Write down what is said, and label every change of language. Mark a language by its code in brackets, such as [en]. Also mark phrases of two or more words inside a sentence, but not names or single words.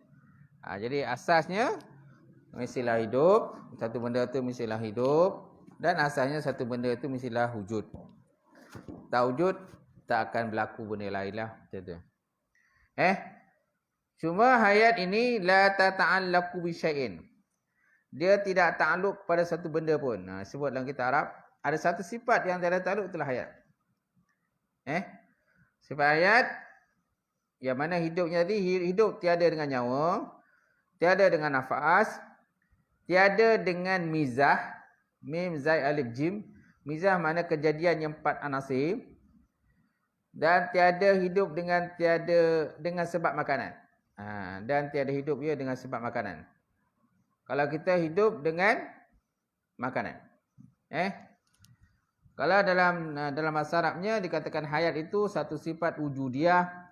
[ms] Jadi asasnya, mestilah hidup. Satu benda tu mestilah hidup. Dan asalnya satu benda itu mestilah wujud. Tak wujud, tak akan berlaku benda lain lah. Macam tu. Cuma hayat ini [ar] لا تتعلق بشيء. [ms] Dia tidak takluk pada satu benda pun. Sebut dalam kitab Arab, ada satu sifat yang tiada takluk, itulah hayat. Sifat hayat yang mana hidupnya tadi, hidup tiada dengan nyawa, tiada dengan nafas, tiada dengan mizah. [ar] ميم، زاي، ألف، جيم. [ms] Mizah mana kejadian yang 4 anasir. Dan tiada hidup dengan sebab makanan. Dan tiada hidup ia dengan sebab makanan. Kalau kita hidup dengan makanan. Kalau dalam bahasa Arabnya dikatakan hayat itu satu sifat wujudiyah.